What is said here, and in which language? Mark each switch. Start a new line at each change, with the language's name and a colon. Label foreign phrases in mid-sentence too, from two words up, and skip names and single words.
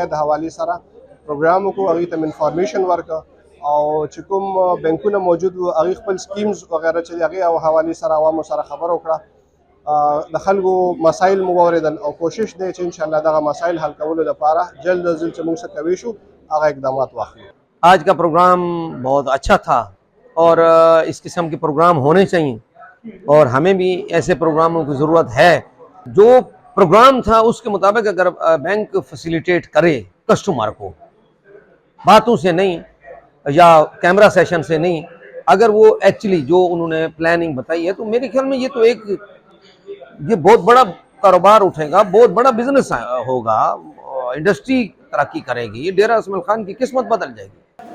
Pashto: د حوالې سره پروګرام وکړو، هغې ته انفارمیشن ورکړه او چې کوم بینکونه موجود وو هغې خپل سکیمز وغیره چې د هغې حوالې سره عوامو سره خبره وکړه، د خلکو مسایل مو واورېدل او کوشش دی چې انشاءالله دغه مسایل حل کولو لپاره جلد از جلد چې موږ څه کوی شو هغه اقدامات واخلو.
Urdu: آج کا پروگرام بہت اچھا تھا اور اس قسم کے پروگرام ہونے چاہئیں اور ہمیں بھی ایسے پروگراموں کی ضرورت ہے. جو پروگرام تھا اس کے مطابق اگر بینک فیسیلیٹیٹ کرے کسٹمر کو، باتوں سے نہیں یا
English: camera session
Urdu: سے نہیں، اگر وہ ایکچوئلی جو انہوں نے پلاننگ بتائی ہے تو میرے خیال میں یہ بہت بڑا کاروبار اٹھے گا، بہت بڑا بزنس ہوگا، انڈسٹری ترقی کرے گی، ڈیرہ اسماعیل خان کی قسمت بدل جائے گی.